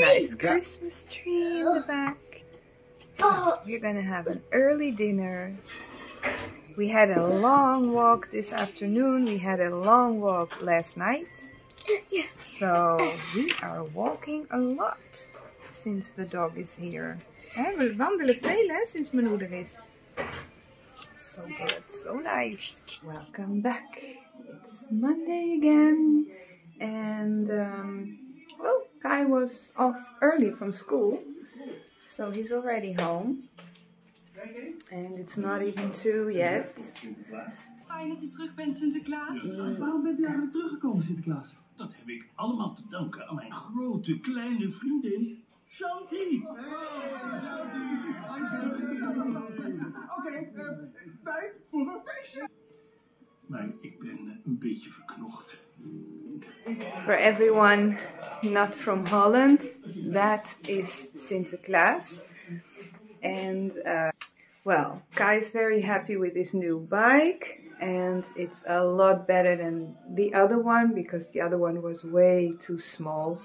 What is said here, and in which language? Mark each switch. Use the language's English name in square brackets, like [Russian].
[English] Nice Christmas tree in the back. So we're gonna have an early dinner. We had a long walk this afternoon. We had a long walk last night. So we are walking a lot since the dog is here. [Dutch] We wandelen veel hè, sinds mijn moeder is. [English] So good, so nice. Welcome back. It's Monday again. And well, Kai was off early from school. So he's already home. And it's not even 2 yet. [Dutch] Fijn dat je terug bent, Sinterklaas. Waarom bent u eigenlijk teruggekomen, Sinterklaas? Dat heb ik allemaal te danken aan mijn grote kleine vriendin, Shanti. Oké, tijd voor een feestje. Maar ik ben een beetje verknocht. [English] For everyone not from Holland, that is Sinterklaas. And well, Kai is very happy with his new bike, and it's a lot better than the other one because the other one was way too small.